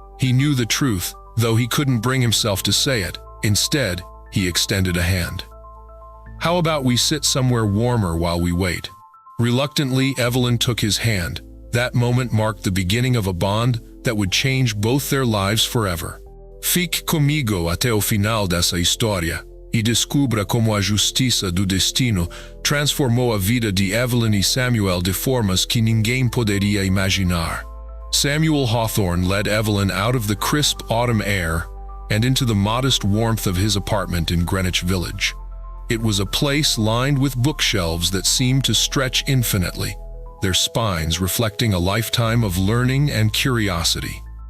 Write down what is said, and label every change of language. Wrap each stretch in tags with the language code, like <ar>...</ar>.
<en>He knew the truth, though he couldn't bring himself to say it. Instead, he extended a hand. "How about we sit somewhere warmer while we wait?" Reluctantly, Evelyn took his hand. That moment marked the beginning of a bond that would change both their lives forever.</en> <pt>"Fique comigo até o final dessa história e descubra como a justiça do destino transformou a vida de Evelyn e Samuel de formas que ninguém poderia imaginar."</pt> <en>Samuel Hawthorne led Evelyn out of the crisp autumn air and into the modest warmth of his apartment in Greenwich Village. It was a place lined with bookshelves that seemed to stretch infinitely, their spines reflecting a lifetime of learning and curiosity.</en>